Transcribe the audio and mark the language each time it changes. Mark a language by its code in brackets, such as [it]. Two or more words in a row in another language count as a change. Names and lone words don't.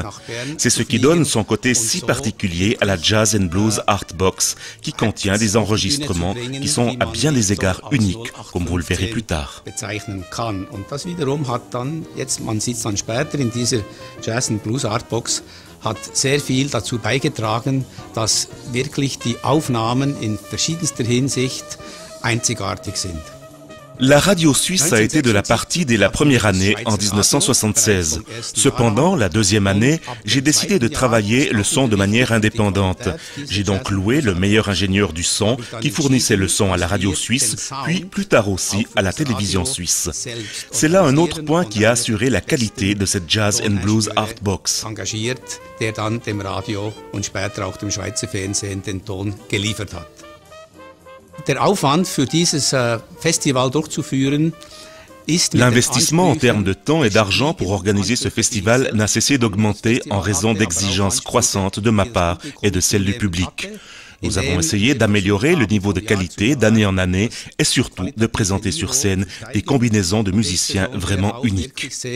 [fr] C'est ce qui donne son côté si particulier à la Jazz and Blues Art Box, qui contient des enregistrements qui sont à bien des égards uniques, comme vous le verrez plus tard. [de] Man sieht dann später in dieser Jazz and Blues Art Box, hat sehr viel dazu beigetragen, dass wirklich die Aufnahmen in verschiedenster Hinsicht einzigartig sind. [fr] La radio suisse a été de la partie dès la première année en 1976. Cependant, la deuxième année, j'ai décidé de travailler le son de manière indépendante. J'ai donc loué le meilleur ingénieur du son qui fournissait le son à la radio suisse, puis plus tard aussi à la télévision suisse. C'est là un autre point qui a assuré la qualité de cette Jazz and Blues Art Box. [de] Engagiert, der dann dem Radio und später auch dem Schweizer Fernsehen den Ton geliefert hat. [fr] L'investissement en termes de temps et d'argent pour organiser ce festival n'a cessé d'augmenter en raison d'exigences croissantes de ma part et de celle du public. Nous avons essayé d'améliorer le niveau de qualité d'année en année et surtout de présenter sur scène des combinaisons de musiciens vraiment uniques.